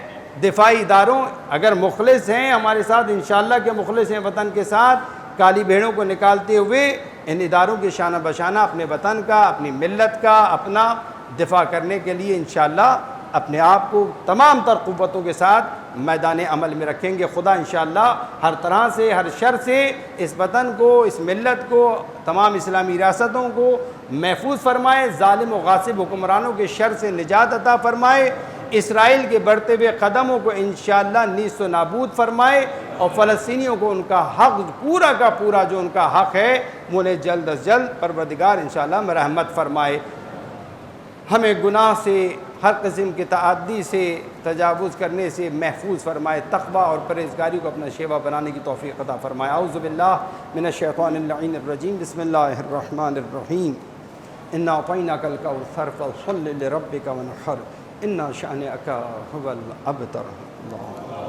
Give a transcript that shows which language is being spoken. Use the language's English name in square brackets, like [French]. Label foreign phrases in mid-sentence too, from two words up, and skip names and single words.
[Urdu] دفاعی اداروں اگر مخلص ہیں ہمارے ساتھ، [Arabic] انشاءاللہ [Urdu] کہ مخلص ہیں وطن کے ساتھ، کالی بھیڑوں کو نکالتے ہوئے ان اداروں کے شانہ بشانہ اپنے وطن کا، اپنی ملت کا، اپنا دفاع کرنے کے لیے [Arabic] انشاءاللہ [Urdu] اپنے آپ کو تمام تر قوتوں کے ساتھ میدان عمل میں رکھیں گے. خدا [Arabic] انشاءاللہ [Urdu] ہر طرح سے، ہر شر سے اس وطن کو، اس ملت کو، تمام اسلامی ریاستوں کو محفوظ فرمائے. ظالم و غاصب حکمرانوں کے شر سے نجات عطا فرمائے. اسرائیل کے بڑھتے ہوئے قدموں کو [Arabic] انشاءاللہ [Urdu] نیست و نابود فرمائے اور فلسطینیوں کو ان کا حق پورا کا پورا جو ان کا حق ہے وہ انہیں جلد از جلد پروردگار [Arabic] انشاءاللہ [Urdu] مرحمت فرمائے. ہمیں گناہ سے، ہر قسم کی تعدی سے، تجاوز کرنے سے محفوظ فرمائے. تقوی اور پرہیزگاری کو اپنا شیوا بنانے کی توفیق عطا فرمائے. [Arabic] اعوذ باللہ من الشیطان اللعین الرجیم. بسم اللہ الرحمن الرحیم. انا اعطیناک الکوثر فصل لربک وانحر ان شانئک هو الابتر. اللہ